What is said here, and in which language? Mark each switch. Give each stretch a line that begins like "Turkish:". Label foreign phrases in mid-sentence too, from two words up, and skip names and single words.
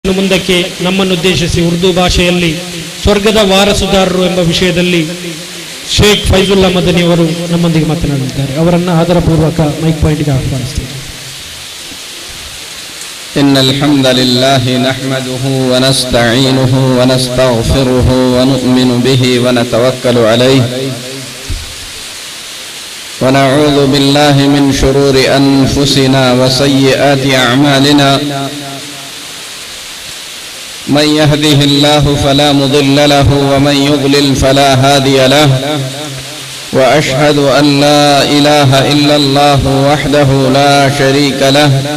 Kannada: ಮುಂದಕ್ಕೆ ನಮ್ಮನ್ನುದ್ದೇಶಿಸಿ ಉರ್ದು ಭಾಷೆಯಲ್ಲಿ ಸ್ವರ್ಗದ ವಾರಸುದಾರರು ಎಂಬ ವಿಷಯದಲ್ಲಿ ಶೇಖ್ ಫೈಜುಲ್ಲಾ ಮದನಿ ಅವರು ನಮ್ಮೊಂದಿಗೆ ಮಾತನಾಡಲಿದ್ದಾರೆ. ಅವರನ್ನು ಆದರಪೂರ್ವಕ ಮೈಕ್ ಪಾಯಿಂಟ್ಗೆ ಆಹ್ವಾನಿಸುತ್ತೇವೆ.
Arabic: إن الحمد لله نحمده ونستعينه ونستغفره ونؤمن به ونتوكل عليه ونعوذ بالله من شرور أنفسنا وسيئات أعمالنا من يهده الله فلا مضل له ومن يضلل فلا هادي له وأشهد أن لا إله إلا الله وحده لا شريك له